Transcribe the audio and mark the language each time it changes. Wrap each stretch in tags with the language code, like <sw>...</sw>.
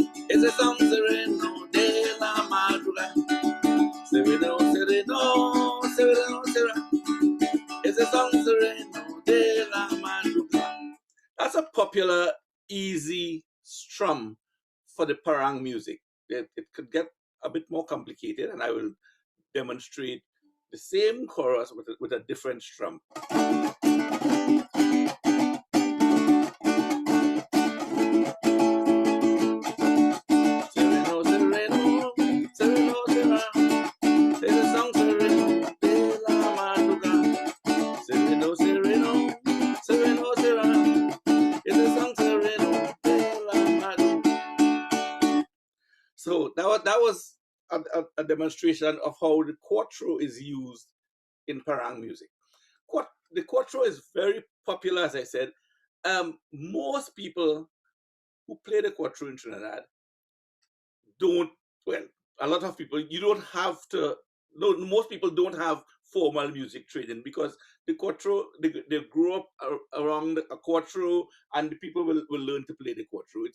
<es>Ese son sereno de la madrugada. Sereno, sereno, sereno, será. Ese son sereno de la madrugada.</es> <en>That's a popular, easy strum for the parang music. It could get a bit more complicated, and I will demonstrate the same chorus with a different strum.</en> <es>Sereno, sereno, sereno, será. Ese son sereno de la madrugada. Sereno, sereno, sereno, será. Ese son sereno de la madrugada.</es> <en>So that was a demonstration of how the cuatro is used in parang music. The cuatro is very popular, as I said, most people who play the quattro in Trinidad don't, well, a lot of people, you don't have to, no, most people don't have formal music training because the quattro, they grow up around a quattro and the people will learn to play the quattro.</en>